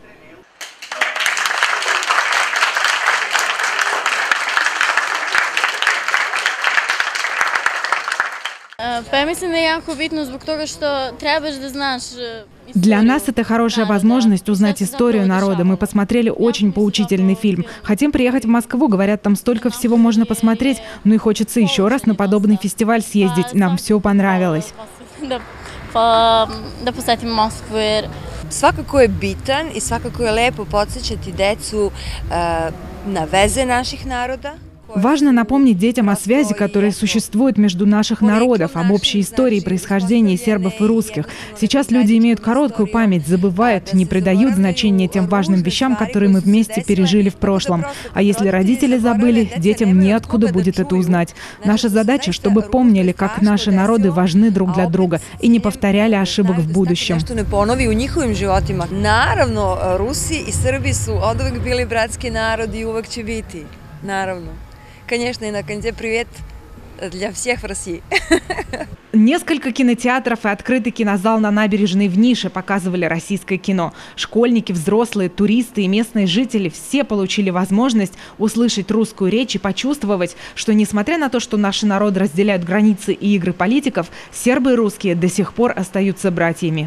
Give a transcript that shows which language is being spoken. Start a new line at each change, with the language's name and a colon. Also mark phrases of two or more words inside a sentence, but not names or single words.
Russian: Для нас это хорошая возможность узнать историю народа. Мы посмотрели очень поучительный фильм. Хотим приехать в Москву. Говорят, там столько всего можно посмотреть. Ну и хочется еще раз на подобный фестиваль съездить. Нам все понравилось.
Serbian: Svakako je bitan I svakako je lepo podsjećati decu na veze naših naroda.
Russian: Важно напомнить детям о связи, которая существует между наших народов, об общей истории происхождения сербов и русских. Сейчас люди имеют короткую память, забывают, не придают значения тем важным вещам, которые мы вместе пережили в прошлом. А если родители забыли, детям неоткуда будет это узнать. Наша задача, чтобы помнили, как наши народы важны друг для друга и не повторяли ошибок в будущем.
Serbian: Naravno, Rusi I Srbi su oduvek bili bratski narod I uvek će biti. Naravno.
Russian: Конечно, и на конце привет для всех в России. Несколько кинотеатров и открытый кинозал на набережной в Нише показывали российское кино. Школьники, взрослые, туристы и местные жители все получили возможность услышать русскую речь и почувствовать, что несмотря на то, что наши народы разделяют границы и игры политиков, сербы и русские до сих пор остаются братьями.